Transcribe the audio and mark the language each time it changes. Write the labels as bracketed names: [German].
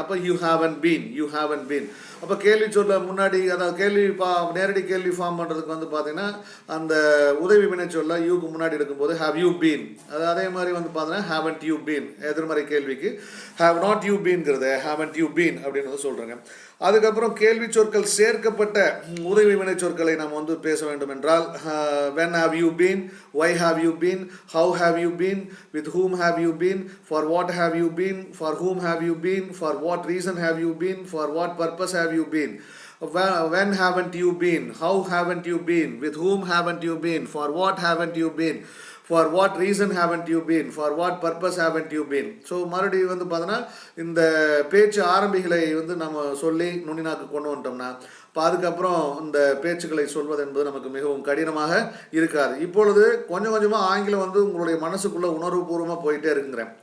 [Tamil] அப்போ [English] You haven't been, you haven't been. [Tamil] அப்போ கேள்வி சொல்ல முன்னாடி, அதாவது நேரடி கேள்வி ஃபார்ம் பண்ணுறதுக்கு வந்து பார்த்தீங்கன்னா அந்த உதவி வினை சொல்ல யூக்கு முன்னாடி எடுக்கும்போது [English] have you been, [Tamil] அது அதே மாதிரி வந்து பார்த்தீங்கன்னா [English] Haven't you been. [Tamil] எதிர்மறை கேள்விக்கு [English] have not you பீன்ங்கிறத haven't you been [Tamil] அப்படின்னு வந்து சொல்கிறேங்க. அதுக்கப்புறம் கேள்வி சொற்கள் சேர்க்கப்பட்ட உதவி வினை சொற்களை நாம் வந்து பேச வேண்டும் என்றால் [English] when have you been, why have you been, how have you been, with whom have you been, for what have you been, for whom have you been, for what reason have you been, for what purpose have you been, when haven't you been, how haven't you been, with whom haven't you been, for what haven't you been, for what reason haven't you been, for what purpose haven't you been. [Tamil] So மறுபடியும் வந்து பார்த்தோன்னா இந்த பேச்சு ஆரம்பிகளை வந்து நம்ம சொல்லி நுண்ணினாக்கு கொண்டு வந்துட்டோம்னா இப்போ அதுக்கப்புறம் இந்த பேச்சுக்களை சொல்வது என்பது நமக்கு மிகவும் கடினமாக இருக்காது. இப்பொழுது கொஞ்சம் கொஞ்சமாக ஆங்கிலம் வந்து உங்களுடைய மனசுக்குள்ளே உணர்வுபூர்வமாக போயிட்டே இருக்குங்கிறேன்.